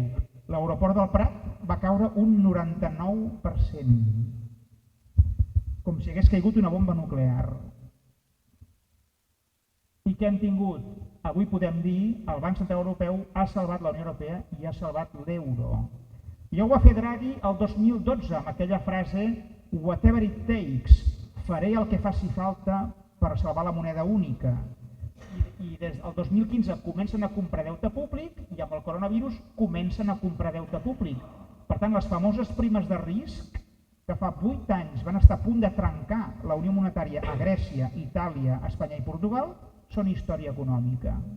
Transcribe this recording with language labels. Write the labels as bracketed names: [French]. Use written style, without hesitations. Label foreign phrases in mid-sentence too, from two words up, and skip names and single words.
[Catalan] L'aeroport del Prat va caure un 99%. Com si hagués caigut una bomba nuclear. I què hem tingut? Avui podem dir que el Banc Central Europeu ha salvat la Unió Europea i ha salvat l'euro. Ja ho va fer Draghi el 2012 amb aquella frase [English] "Whatever it takes", [Catalan] faré el que faci falta per salvar la moneda única. I des del 2015 comencen a comprar deute públic i amb el coronavirus comencen a comprar deute públic. Per tant, les famoses primes de risc que fa 8 anys van estar a punt de trencar la Unió Monetària a Grècia, Itàlia, Espanya i Portugal són història econòmica.